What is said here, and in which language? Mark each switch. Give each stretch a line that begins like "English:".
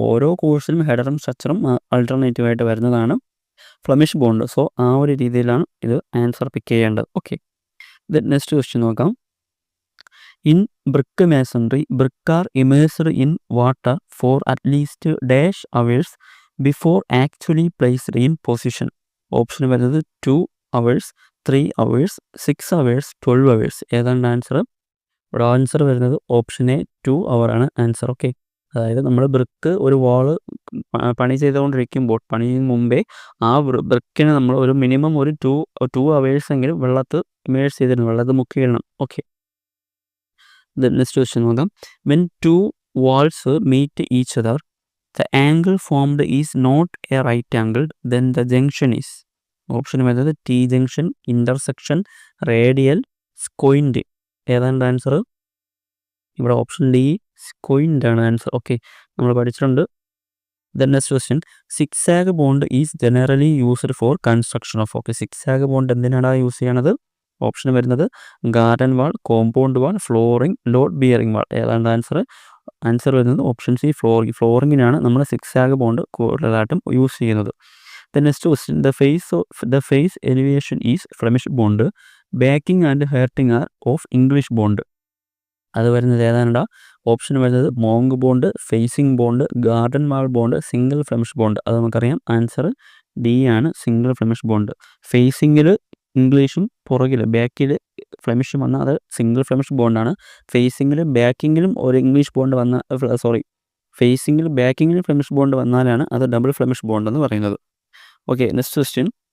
Malayalam: ഓരോ കോഴ്സിലും ഹെഡറും സ്ട്രക്ചറും ആൾട്ടർനേറ്റീവായിട്ട് വരുന്നതാണ് Flemish bond. So ആ ഒരു രീതിയിലാണ് ഇത് ആൻസർ പിക്ക് ചെയ്യേണ്ടത്. ഓക്കെ, നെക്സ്റ്റ് ക്വസ്റ്റ്യൻ നോക്കാം.
English: In brick masonry brick are immersed in water for at least dash hours before actually placed in position.
Malayalam: Option വരുന്നത് 2 hours, 3 hours, 6 hours, 12 hours. ഏതാണ് ആൻസർ? ഇവിടെ ആൻസർ വരുന്നത് ഓപ്ഷൻ എ 2 hour ആണ് answer. Okay, അതായത് നമ്മൾ brick ഒരു വാള് പണി ചെയ്തുകൊണ്ടിരിക്കുമ്പോൾ പണിന് മുമ്പേ ആ ബ്രിക്കിനെ നമ്മൾ ഒരു മിനിമം ഒരു 2 hours എങ്കിലും വെള്ളത്തിൽ ഇമേഴ്സ് ചെയ്തിടണം, വെള്ളത്തിൽ മുക്കിയിടണം. ഓക്കെ, നെക്സ്റ്റ് ക്വസ്റ്റ്യൻ നോക്കാം.
English: When 2 walls meet each other, the angle formed is not a right angle, then the junction is.
Malayalam: Option വരുന്നത് ടി ജംഗ്ഷൻ, ഇൻ്റർസെക്ഷൻ, റേഡിയൽ, സ്ക്വയിൻറ്റ്. ഏതാണ് ആൻസർ? ഇവിടെ ഓപ്ഷൻ ഡി സ്ക്വയിൻറ്റ് ആണ് answer. Okay, നമ്മൾ പഠിച്ചിട്ടുണ്ട്. Then next question.
English: Zigzag bond is generally used for construction of.
Malayalam: Okay, zigzag bond എന്തിനാണ് use ചെയ്യണത്? Option വരുന്നത് garden വാൾ, compound wall, flooring, load bearing വാൾ. ഏതാണ് answer? Answer വരുന്നത് ഓപ്ഷൻ സി ഫ്ലോറിങ്ങിനാണ് നമ്മൾ സിക്സാഗ് ബോണ്ട് കൂടുതലായിട്ടും യൂസ് ചെയ്യുന്നത്.
English: The next question. The face elevation is Flemish bond. Backing and hurting are of English bond.
Malayalam: അത് വരുന്നത് ഏതാണ്ടാ? Option വരുന്നത് monk bond, facing bond, garden വാൾ bond, single Flemish bond. അത് നമുക്കറിയാം. Answer D ആണ്, single Flemish bond. ഫേസിങ്ങിൽ ഇംഗ്ലീഷും പുറകിൽ ബാക്കിൽ ഫ്ലെമിഷും വന്നാൽ അത് സിംഗിൾ ഫ്ലെമിഷ് ബോണ്ടാണ്. ഫേസിങ്ങിലും ബാക്കിങ്ങിലും ഒരു ഇംഗ്ലീഷ് ബോണ്ട് ഫേസിങ്ങിലും ബാക്കിങ്ങിലും ഫ്ലെമിഷ് ബോണ്ട് വന്നാലാണ് അത് ഡബിൾ ഫ്ലെമിഷ് ബോണ്ട് എന്ന് പറയുന്നത്. Okay, next question.